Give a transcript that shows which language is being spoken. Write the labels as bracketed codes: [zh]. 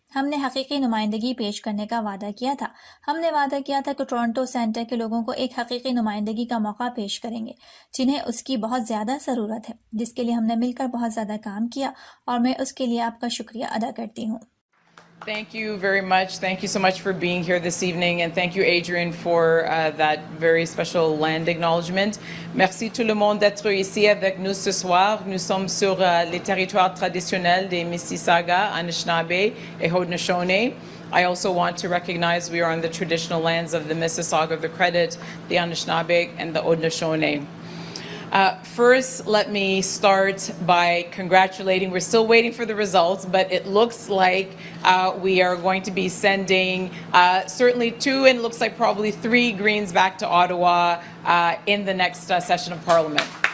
[hi] हमने हकीकी नुमाइंदगी पेश करने का वादा किया था। हमने वादा किया था कि टोरंटो सेंटर के लोगों को एक हकीकी नुमाइंदगी का मौका पेश करेंगे, जिन्हें उसकी बहुत ज़्यादा ज़रूरत है, जिसके लिए हमने मिलकर बहुत ज़्यादा काम किया और मैं उसके लिए आपका शुक्रिया अदा करती हूँ। [en] Thank you very much. Thank you so much for being here this evening, and thank you, Adrian, for that very special land acknowledgement. [fr] Merci tout le monde d'être ici avec nous ce soir. Nous sommes sur les territoires traditionnels des Mississauga, Anishinaabe et Haudenosaunee. [en] I also want to recognize we are on the traditional lands of the Mississauga of the Credit, the Anishinaabe, and the Haudenosaunee. First, let me start by congratulating. We're still waiting for the results, but it looks like we are going to be sending certainly 2 and looks like probably 3 Greens back to Ottawa in the next session of Parliament.